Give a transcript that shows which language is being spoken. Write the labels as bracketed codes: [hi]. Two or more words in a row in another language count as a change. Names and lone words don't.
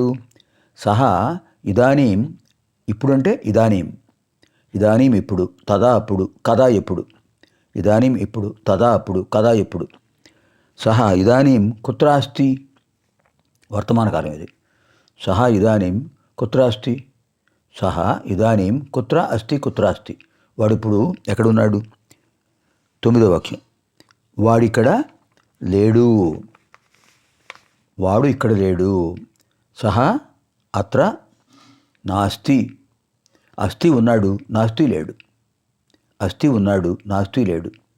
[sa] సహా ఇదానీం, [te] ఇప్పుడు అంటే [sa] ఇదానీం, ఇదానీం ఇప్పుడు, తదా అప్పుడు, కదా ఎప్పుడు. ఇదానీం ఇప్పుడు, తదా అప్పుడు, కదా ఎప్పుడు. సహా ఇదానీం కుత్ర అస్తి, [te] వర్తమానకాలం ఇది. [sa] సహా ఇదానీం కుత్ర అస్తి, సహా ఇదానీం కుత్ర అస్తి, కుత్ర అస్తి. [te] వాడు ఇప్పుడు ఎక్కడున్నాడు? 9వ వాక్యం. వాడిక్కడ లేడు, వాడు ఇక్కడ లేడు. [sa] సహా అత్ర నాస్తి, అస్తి ఉన్నాడు, నాస్తి లేడు, అస్తి ఉన్నాడు, నాస్తి లేడు.